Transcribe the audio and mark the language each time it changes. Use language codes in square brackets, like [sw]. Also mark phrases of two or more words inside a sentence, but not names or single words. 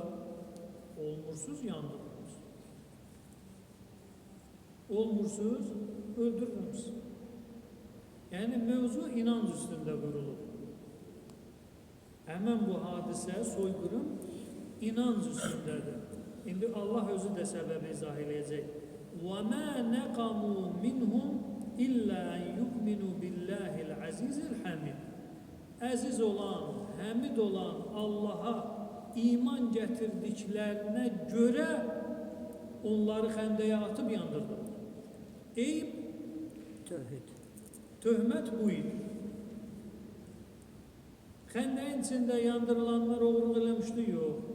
[az] Olmursuz, yandırırız. Olmursuz, öldürürüz. Yəni, mövzu inanc üstündə qurulur. Həmən bu hadisə, soyqırım, inanc üstündədir. İndi Allah özü də səbəbi izah edəcək. [ar] وَمَا نَقَمُوا مِنْهُمْ إِلَّا أَنْ يُؤْمِنُوا بِاللَّهِ الْعَزِيزِ الْحَمِيدِ. [az] Əziz olan, həmid olan Allaha iman gətirdiklərinə görə onları xəndəyə atıb yandırdılar. Eyb, töhmət bu idi. Xəndəyin içində yandırılanlar oğurluq eləmişdi, yox.